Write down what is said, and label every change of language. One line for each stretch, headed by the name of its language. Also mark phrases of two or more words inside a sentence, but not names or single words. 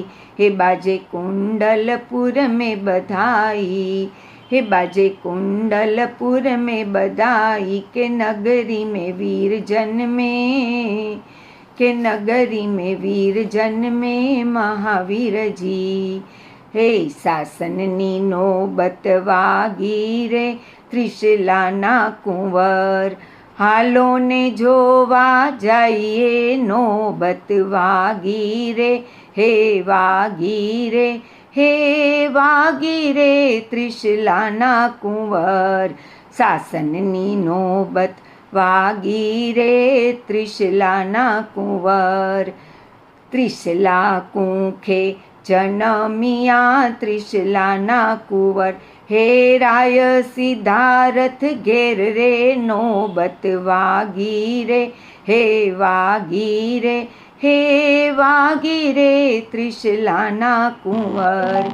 Hindi: हे बाजे कुंडलपुर में बधाई, हे बाजे कुंडलपुर में बधाई के नगरी में वीर जन्मे, के नगरी में वीर जन्मे महावीर जी।
Gujarati: હે સાસનની નોબત વાગી રે ત્રિશલાના કુંવર, હાલો ને જોવા જાઇએ નોબત વાગી રે, હે વાગી રે, હે વાગી રે ત્રિશલાના કુંવર। સાસનની નોબત વાગી રે ત્રિશલાના કુંવર। ત્રિશલા કુંખે જનમિયા ત્રિશલાના કુંવર, હે રાય સિદ્ધારથ ઘેર રે નોબત વાગી રે, હે વાગી રે, હે વાગી રે ત્રિશલાના કુંવર।